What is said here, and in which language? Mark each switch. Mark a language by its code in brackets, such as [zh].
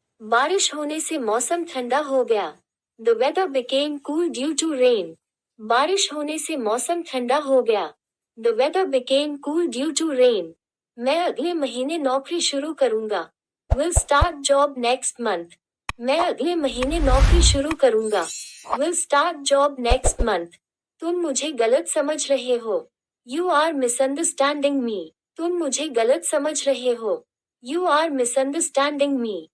[hi] बारिश होने से मौसम ठंडा हो गया। [en] The weather became cool due to rain. [hi] बारिश होने से मौसम ठंडा हो गया। [en] The weather became cool due to rain. [hi] मैं अगले महीने नौकरी शुरू करूंगा। [en] Will start job next month. [hi] मैं अगले महीने नौकरी शुरू करूंगा। [en] Will start job next month. [hi] तुम मुझे गलत समझ रहे हो। [en] You are misunderstanding me. [hi] तुम मुझे गलत समझ रहे हो। [en] You are misunderstanding me.